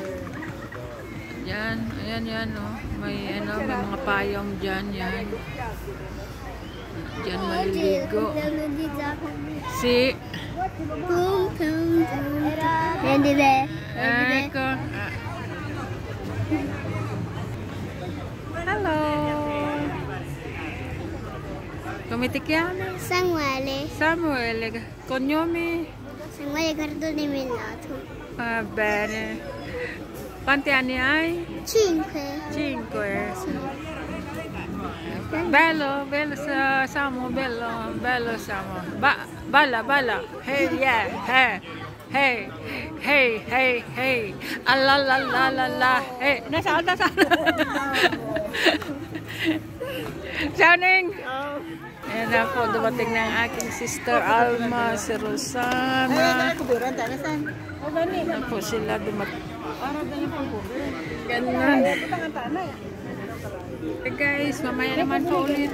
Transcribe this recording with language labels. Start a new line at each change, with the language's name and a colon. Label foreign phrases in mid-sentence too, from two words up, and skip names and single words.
Filipino: Yan, ayan, oh. May mga payong dyan, yan. Dyan maliligo. Si hello.
Italian: Come ti chiami? Samuele. Samuele. Cognome? Samuele Cardone-Mellato. Va bene. Quanti anni hai? 5. 5. Bello, bello Samu, bello Samu.
English: Balla. Hey, yeah, hey.
Italian: Hey. La. Hey. Salta. Ciao, Ning.
Filipino: Ayan na po, dumating na ang aking sister Alma, si Rosana. Na po sila dumating. Ganun.
English: Okay guys,
Filipino: mamaya naman po ulit.